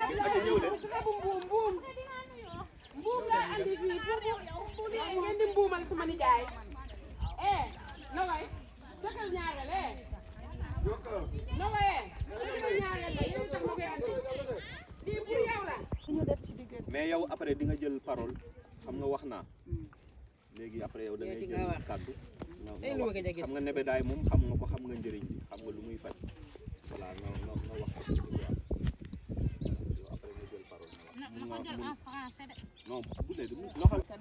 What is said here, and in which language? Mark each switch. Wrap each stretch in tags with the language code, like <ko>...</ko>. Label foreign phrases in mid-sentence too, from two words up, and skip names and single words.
<wo>mbum la andi fi pour ngeen di mbumal sama ni jaay no way sakal ñaagale no way ñaagale yow tam mo koy andi di pour yow la ñu def ci digël mais yow après di nga jël parole xam nga wax naa léegi après yow da ngay jël kàddu xam nga nebedaay moom xam nga ko xam nga njëriñ bi xam nga lu muy faj voilà nga wax yow après nga jël parole non bu dee loxo</wo>